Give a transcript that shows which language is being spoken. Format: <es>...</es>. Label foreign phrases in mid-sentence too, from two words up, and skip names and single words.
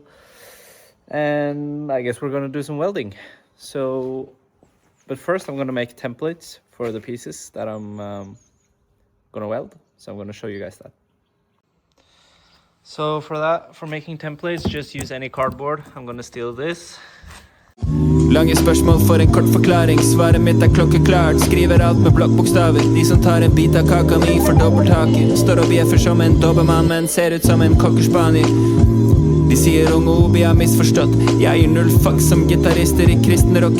<en>And I guess we're gonna do some welding. So, but first I'm gonna make templates for the pieces that I'm gonna weld. So I'm gonna show you guys that. So for making templates, just use any cardboard. I'm gonna steal this.</en> <no>Lange spørsmål for en kort forklaring. Svaret mitt er klokkeklart. Skriver alt med blokkbokstaver. De som tar en bit av kaka mi får dobbelttaker. Står og bjeffer som en dobermann, men ser ut som en cockerspaniel. De sier unge Obi har misforstått. Jeg gir null fuck som gitarister i kristen rock.</no>